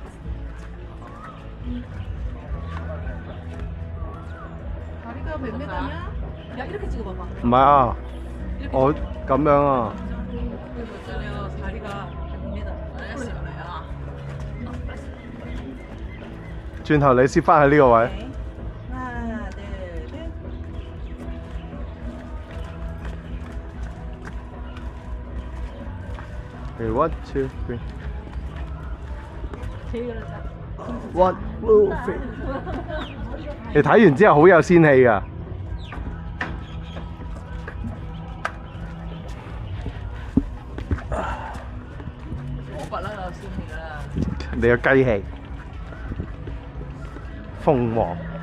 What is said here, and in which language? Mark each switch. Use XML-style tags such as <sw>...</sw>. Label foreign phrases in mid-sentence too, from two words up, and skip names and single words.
<ko>다리가 몇 메다냐? 야 이렇게 찍어봐봐.</ko> <yue>唔係啊，我咁樣啊。</yue> <ko>이거 있잖아요. 다리가 100m.</ko> <yue>轉頭你攝翻喺呢個位。</yue> <ko>하나, 둘, 셋.</ko> <en>Okay, 1, 2, 3.</en> <ko>제일 잘했다.</ko> <en>One, two, three.</en> <yue>你睇完之後好有仙氣㗎。我不嬲有仙氣㗎啦。你有雞氣。鳳凰。</yue>